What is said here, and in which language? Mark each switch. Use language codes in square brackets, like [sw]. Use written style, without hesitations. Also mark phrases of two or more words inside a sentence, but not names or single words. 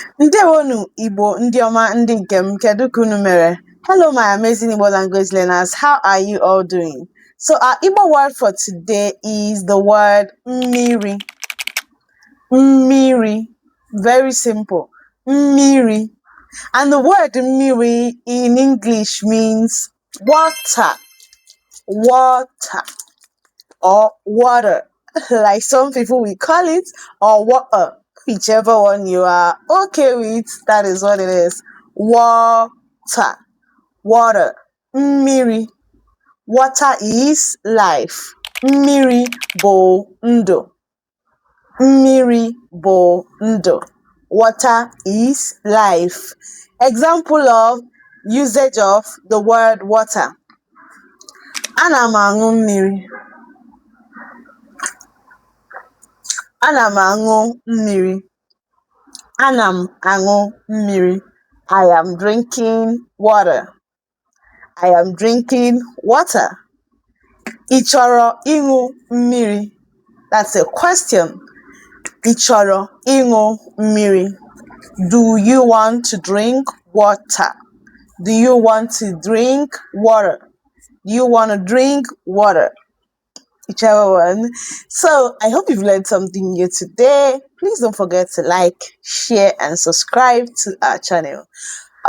[ig] Ndewonu Igbo ndị ọma ndị nke m, kedu ka unu mere? [en] Hello my amazing Igbo language learners, how are you all doing? So our Igbo word for today is the word Mmiri. [ig] Mmiri, [en] very simple. [ig] Mmiri. [en] And the word Mmiri in English means water, water or water, like some people will call it, or water. Whichever one you are okay with, that is what it is. Water, water. Mmiri. Water is life. [ig] Mmiri bụ ndụ. Mmiri bụ ndụ. [en] Water is life. Example of usage of the word water. [ig] Ana m aṅụ mmiri. Ana m aṅụ mmiri. Ana m aṅụ mmiri. [en] I am drinking water. I am drinking water. [ig] Ị chọrọ ịṅụ mmiri? [en] That's a question. [ig] Ị chọrọ ịṅụ mmiri? [en] Do you want to drink water? Do you want to drink water? Do you want to drink water? Whichever one. So I hope you've learned something new today. Please don't forget to like, share, and subscribe to our channel.